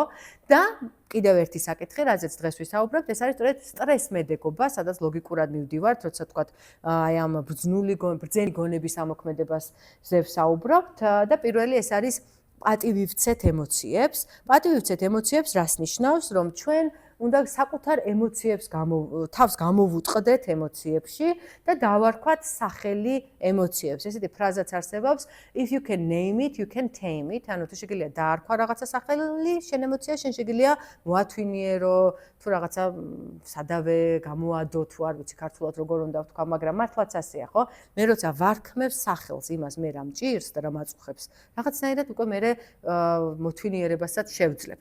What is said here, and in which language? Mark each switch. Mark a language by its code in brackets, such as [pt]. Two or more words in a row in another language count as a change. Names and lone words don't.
[ka] და კიდევ ერთი საკითხი, რაზეც დღეს ვისაუბრებთ, ეს არის სწორედ სტრესმედეგობა, სადაც ლოგიკურად მივდივართ, როცა თქვათ აი ამ ბრძენი გონების ამოქმედებაზე ვსაუბრობთ და პირველი ეს არის პატივი ვცეთ ემოციებს. პატივი ვცეთ ემოციებს რას ნიშნავს, რომ ჩვენ უნდა საკუთარ ემოციებს თავს გამოვუტყდეთ ემოციებში და დავარქვათ სახელი ემოციებს. ესეთი ფრაზაც არსებობს, [en] if you can name it, you can tame it. [ka] ანუ თუ შეგიძლია დაარქვა რაღაცა სახელი შენ ემოციას, შენ შეგიძლია მოათვინიერო, თუ რაღაცა სადავე გამოადო, თუ არ ვიცი ქართულად როგორ უნდა ვთქვა, მაგრამ მართლაც ასეა, ხო? მე როცა ვარქმევ სახელს იმას, მე რა მჭირს და რა მაწუხებს, რაღაცნაირად უკვე მე მოთვინიერებასაც შევძლებ.